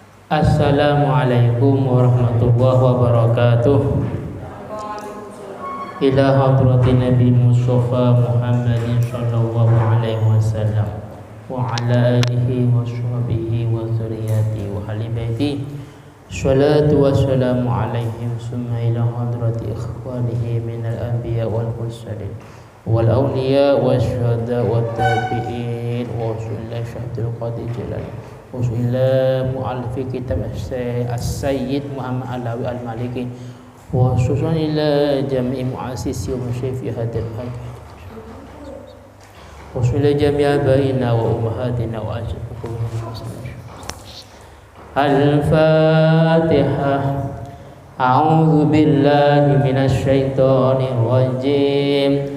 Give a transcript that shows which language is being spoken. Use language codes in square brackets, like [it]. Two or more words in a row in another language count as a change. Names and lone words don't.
[ar] السلام عليكم ورحمة الله وبركاته. إلى حضرة النبي مصطفى محمد صلى الله عليه وسلم وعلى آله وصحبه وذريته وأهل بيته. الصلاة والسلام عليهم ثم إلى حضرة إخوانه من الأنبياء والمرسلين والأولياء والشهداء والتابعين وصلى الله شهيد القادر جلال بسم الله مؤلف كتاب السيد محمد علوي المالكي وخصوصا إلى جميع مؤسسي ومشرفي هذا الحق وإلى جميع آبائنا وأمهاتنا وأجركم الفاتحة. أعوذ بالله من الشيطان الرجيم.